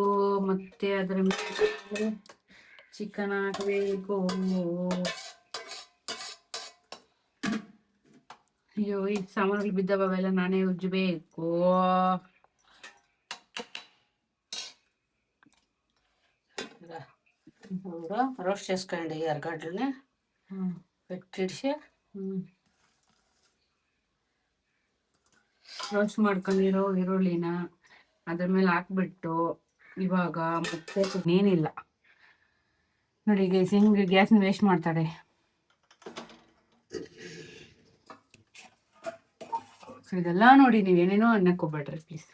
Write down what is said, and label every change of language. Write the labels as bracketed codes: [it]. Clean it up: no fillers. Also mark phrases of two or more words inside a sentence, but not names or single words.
[kn] ಮತ್ತೆ ಅದ್ರ ಮೇಲೆ ಚಿಕನ್ ಹಾಕಬೇಕು. ಅಯ್ಯೋ ಈ ಸಾಮಾನುಗಳು ಬಿದ್ದವೆಲ್ಲ ನಾನೇ ಉಜ್ಜಬೇಕು. [te] ರೋಸ್ಟ್ చేసుకొని ఎరగడ్డలని పెట్టిడిసి [kn] ರೋಸ್ಟ್ ಮಾಡ್ಕೊಂಡಿರೋ ಈರುಳ್ಳಿನ ಅದ್ರ ಮೇಲೆ ಹಾಕ್ಬಿಟ್ಟು ಇವಾಗ ಮತ್ತೆ ಏನಿಲ್ಲ ನೋಡಿ ಗೈಸ್, ಹಿಂಗೆ ಗ್ಯಾಸ್ನ ವೇಸ್ಟ್ ಮಾಡ್ತಾರೆ. ಸೊ ಇದೆಲ್ಲ ನೋಡಿ ನೀವೇನೇನೋ ಅನ್ನಕ್ಕೆ ಹೋಗ್ಬೇಡ್ರಿ ಪ್ಲೀಸ್.